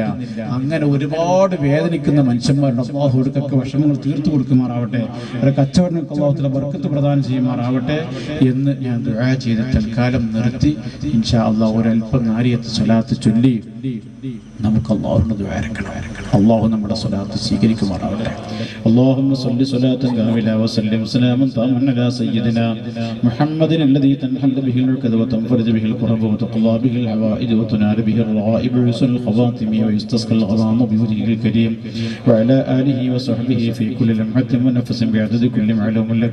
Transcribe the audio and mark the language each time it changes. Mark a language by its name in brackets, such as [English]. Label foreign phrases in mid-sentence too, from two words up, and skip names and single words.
[Malayalam] അങ്ങനെ ഒരുപാട് വേദനിക്കുന്ന മനുഷ്യന്മാരുണ്ട്. അല്ലാഹുവോടൊക്കെ വിഷമങ്ങൾ തീർത്തു കൊടുക്കുമാറാവട്ടെ. ഒരു കച്ചവടങ്ങൾക്ക് അല്ലാഹു ബർക്കത്ത് പ്രദാനം ചെയ്യുമാറാവട്ടെ എന്ന് ഞാൻ ദുആ ചെയ്ത് തൽക്കാലം നിർത്തി. [Arabic] إن شاء الله [Malayalam] ഒരൽപ്പം നാരിയത്ത് സ്വലാത്ത് ചൊല്ലി നമുക്ക് അല്ലാഹുവിനോട് ദുആ ഇറക്കണം. അല്ലാഹു നമ്മുടെ സ്വലാത്ത് സ്വീകരിക്കുമാറാവട്ടെ. [Arabic] اللهم صل صلاة كاملة وسلم سلاما تاما على سيدنا محمد الذي تنحل به العقد وتنفرج به الكرب وتقضى به الحوائج وتنال به الرغائب وحسن الخواتم ويستسقى الغمام بوجهه الكريم وعلى آله وصحبه في كل لمحة ونفس بعدد كل معلوم لك.